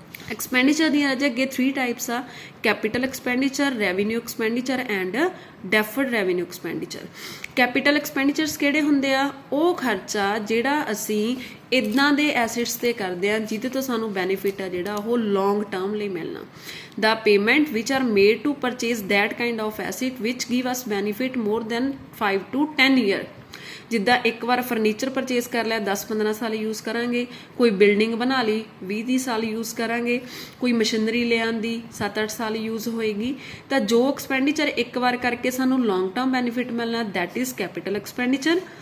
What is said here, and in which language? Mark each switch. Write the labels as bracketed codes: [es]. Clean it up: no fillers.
[pa] Expenditure ਦੀਆਂ ਅਜੇ ਅੱਗੇ 3 types ਆ: capital expenditure, revenue expenditure and ਡੈਫਰਡ revenue expenditure. Capital ਐਕਸਪੈਂਡੀਚਰਸ ਕਿਹੜੇ ਹੁੰਦੇ ਆ? ਉਹ ਖਰਚਾ ਜਿਹੜਾ ਅਸੀਂ ਇੱਦਾਂ ਦੇ ਐਸੈਟਸ 'ਤੇ ਕਰਦੇ ਹਾਂ ਜਿਹਦੇ ਤੋਂ ਸਾਨੂੰ ਬੈਨੀਫਿਟ ਆ ਜਿਹੜਾ ਉਹ ਲੌਂਗ ਟਰਮ ਲਈ ਮਿਲਣਾ। [en] The payment which are made to purchase that kind of asset which give us benefit more than 5 to 10 year। [pa] ਜਿੱਦਾਂ ਇੱਕ ਵਾਰ ਫਰਨੀਚਰ ਪਰਚੇਸ ਕਰ ਲਿਆ 10-15 ਸਾਲ ਯੂਜ਼ ਕਰਾਂਗੇ, ਕੋਈ ਬਿਲਡਿੰਗ ਬਣਾ ਲਈ 20-30 ਸਾਲ ਯੂਜ਼ ਕਰਾਂਗੇ, ਕੋਈ ਮਸ਼ੀਨਰੀ ਲਿਆਂਦੀ 7-8 ਸਾਲ ਯੂਜ਼ ਹੋਏਗੀ। ਤਾਂ ਜੋ ਐਕਸਪੈਂਡੀਚਰ ਇੱਕ ਵਾਰ ਕਰਕੇ ਸਾਨੂੰ ਲੌਂਗ ਟਰਮ ਬੈਨੀਫਿਟ ਮਿਲਣਾ, [en] That is capital expenditure.